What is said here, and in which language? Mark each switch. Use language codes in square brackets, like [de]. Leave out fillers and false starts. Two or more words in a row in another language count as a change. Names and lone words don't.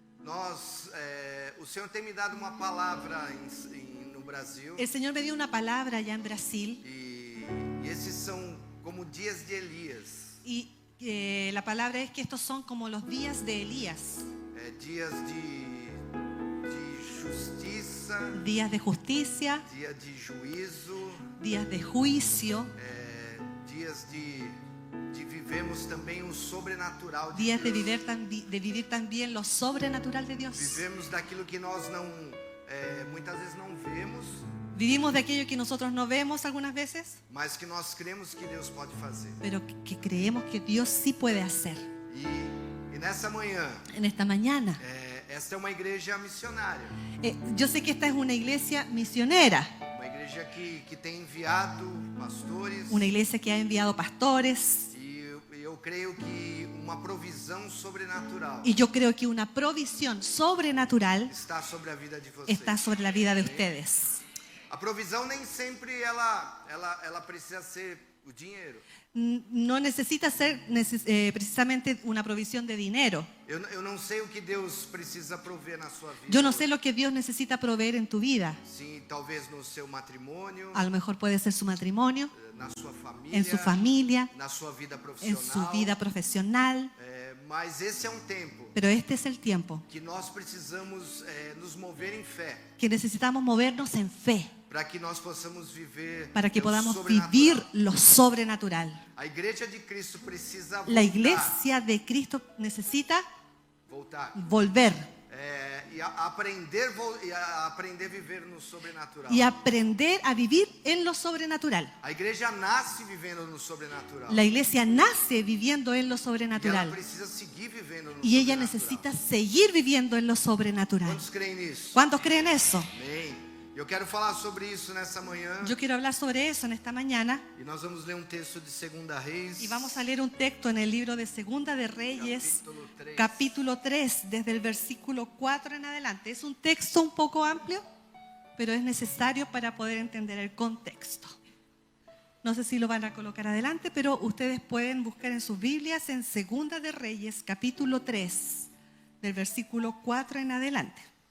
[pt] O Senhor tem me dado uma palavra no Brasil. [es] El Señor me dio una palabra allá en Brasil [pt] E esses são como dias de Elias. [es] y la palabra es que estos son como los días de Elías. [pt] Dias de justiça, [es] Días de justicia, [pt] dia de juízo, [es] días de juicio, [pt] dias de vivemos também o sobrenatural de [es] días de [pt] Deus. [es] vivir también lo sobrenatural de Dios. [pt] Vivemos daquilo que nós não, muitas vezes não vemos, [es] Vivimos de aquello que nosotros no vemos algunas veces, [pt] mas que nós cremos que Deus pode fazer. [es] pero que creemos que Dios sí puede hacer. [pt] E nessa manhã, [es] En esta mañana, [pt] esta é uma igreja missionária, [es] yo sé que esta es una iglesia misionera, [pt] uma igreja que tem enviado pastores. [es] una iglesia que ha enviado pastores, [pt] E eu creio que uma provisão sobrenatural [es] y yo creo que una provisión sobrenatural [pt] está sobre a vida de vocês. [es] está sobre la vida de ustedes. [pt] A provisão nem sempre ela precisa ser o dinheiro. [es] No necesita ser precisamente una provisión de dinero. [pt] Eu não sei o que Deus precisa prover na sua vida. [es] Yo no sé lo que Dios necesita proveer en tu vida. [pt] Sim, talvez no seu matrimônio, [es] A lo mejor puede ser su matrimonio, [pt] na sua família, [es] en su familia, [pt] na sua vida [es] en [pt] profissional. [es] su vida profesional. [pt] Mas esse é um tempo [es] Pero este es el tiempo [pt] que nós precisamos nos mover em fé, [es] que necesitamos movernos en fe [pt] para que nós possamos viver [es] para que [pt] o [es] podamos [pt] sobrenatural. [es] vivir lo sobrenatural. [pt] A igreja de Cristo precisa voltar. [es] La iglesia de Cristo necesita [pt] Voltar. [es] volver [pt] E aprender a viver no sobrenatural. [es] y aprender a vivir en lo sobrenatural. [pt] A igreja nasce vivendo no sobrenatural. [es] La iglesia nace viviendo en lo [pt] E ela [es] sobrenatural [pt] precisa seguir vivendo no [es] y ella [pt] sobrenatural. [es] necesita seguir viviendo en lo sobrenatural. [pt] Quantos creem nisso? [es] ¿Cuántos creen eso? [pt] Amém. Eu quero falar sobre isso nessa manhã. [es] Yo quiero hablar sobre eso en esta mañana [pt] E nós vamos ler um texto de 2 Reis. [es] y vamos a leer un texto en el libro de Segunda de Reyes, [pt] Capítulo 3. [es] capítulo 3, desde el versículo 4 en adelante. Es un texto un poco amplio, pero es necesario para poder entender el contexto. No sé si lo van a colocar adelante, pero ustedes pueden buscar en sus Biblias en Segunda de Reyes, capítulo 3, del versículo 4 en adelante.